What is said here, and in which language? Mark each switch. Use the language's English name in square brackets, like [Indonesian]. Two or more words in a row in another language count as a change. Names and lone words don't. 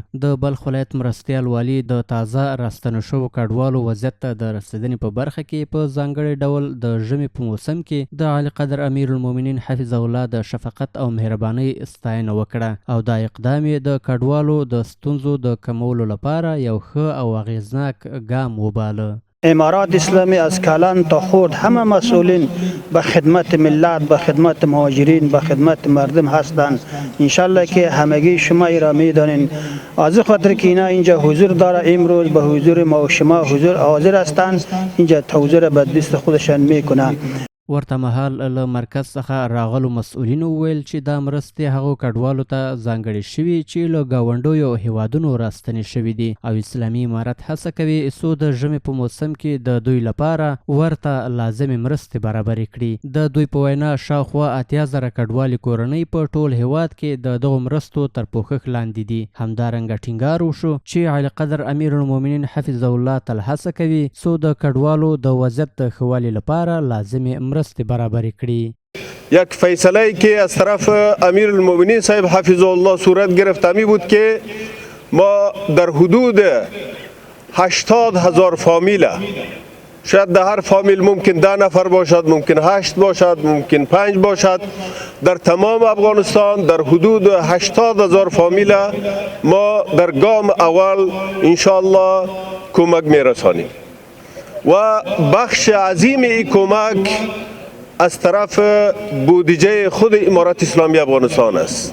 [Pashto] د بلخ ولایت مرستیال والي د تازه راستنو شوو کډوالو وضعیت ته د رسیدنې په برخه کې په ځانګړي ډول د ژمي په موسم کې د اعلی قدر امیر المؤمنین حفظه الله د شفقت او مهربانۍ ستاینه وکړه او دا اقدام یې د کډوالو د ستونزو د کمولو لپاره یو ښه او اغیزناک ګام وباله. [Persian] امارات اسلامی از کلان تا خرد همه مسئولین به خدمت ملت، به خدمت مهاجرین، به خدمت مردم هستند. انشالله که همگی شما ای را میدانین. از خاطر که اینا اینجا حضور داره، امروز به حضور ما و شما حضور حاضر هستند، اینجا توزیع به دست خودشان میکنند. [Pashto] ورته مهال له مرکز څخه راغلو مسؤلینو وویل چې دا مرستې هغو کډوالو ته ځانګړې شوي چې له ګاونډیو هیوادونو راستنې شوي دي او اسلامي امارت هڅه کوي څو د ژمي په موسم کې د دوی لپاره ورته لازمې مرستې برابرې کړي. د دوی په وینا شاوخوا 80,000 کډوالې کورنۍ په ټول هیواد کې د دغو مرستو تر پوښښ لاندې دي. همدارنګه ټینګار وشو چې اعلی قدر امیر المؤمنین حفظه الله تل هڅه کوي څو د کډوالو د وضعیت د ښه والي لپاره لازمې برابری کړي. [Persian] یک فیصله که از طرف امیر المؤمنین صاحب حفظه الله صورت گرفت می بود که ما در حدود 80,000 فامیل، شاید در هر فامیل ممکن 10 نفر باشد، ممکن 8 باشد، ممکن 5 باشد، در تمام افغانستان در حدود 80,000 فامیل ما در گام اول انشاءالله کمک می رسانیم و بخش عظیم این کمک از طرف بودجه خود امارت اسلامی افغانستان است.